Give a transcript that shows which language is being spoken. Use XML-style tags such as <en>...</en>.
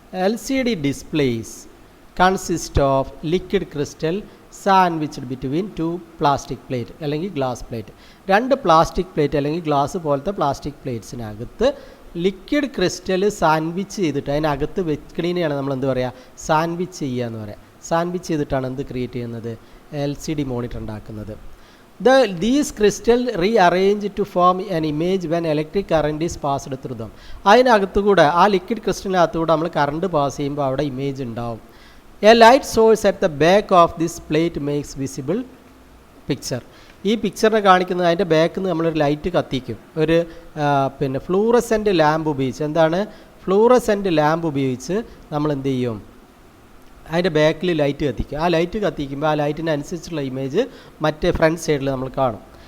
<en>LCD displays consist of liquid crystal sandwiched between two plastic plate</en> <ml>അല്ലെങ്കിൽ glass plate. രണ്ട് plastic plate അല്ലെങ്കിൽ glass പോലത്തെ plastic പ്ലേറ്റ്സിനകത്ത് liquid crystal sandwich ചെയ്തിട്ട് അതിനകത്ത് വെക്കണീനെയാണ് നമ്മൾ എന്ത് പറയുക? സാൻഡ്വിച്ച് ചെയ്യുക എന്ന് പറയാം. സാൻഡ്വിച്ച് ചെയ്തിട്ടാണ് എന്ത് ക്രിയേറ്റ് ചെയ്യുന്നത്? LCD മോണിറ്റർ ഉണ്ടാക്കുന്നത്.</ml> <en>These crystals rearrange to form an image when electric current is passed through them.</en> <ml>അതിനകത്തുകൂടെ ആ ലിക്വിഡ് ക്രിസ്റ്റലിനകത്തുകൂടെ നമ്മൾ കറണ്ട് പാസ് ചെയ്യുമ്പോൾ അവിടെ ഇമേജ് ഉണ്ടാവും.</ml> <en>A light source at the back of this plate makes visible picture.</en> <ml>ഈ പിക്ചറിനെ കാണിക്കുന്നത് അതിൻ്റെ ബാക്കിൽ നിന്ന് നമ്മളൊരു ലൈറ്റ് കത്തിക്കും. ഒരു പിന്നെ ഫ്ലൂറസെൻ്റ് ലാമ്പ് ഉപയോഗിച്ച്, എന്താണ് ഫ്ലൂറസെൻ്റ് ലാമ്പ് ഉപയോഗിച്ച് നമ്മൾ എന്ത് ചെയ്യും? അതിൻ്റെ ബാക്കിൽ ലൈറ്റ് കത്തിക്കും. ആ ലൈറ്റ് കത്തിക്കുമ്പോൾ ആ ലൈറ്റിനനുസരിച്ചുള്ള ഇമേജ് മറ്റേ ഫ്രണ്ട് സൈഡിൽ നമ്മൾ കാണും.</ml>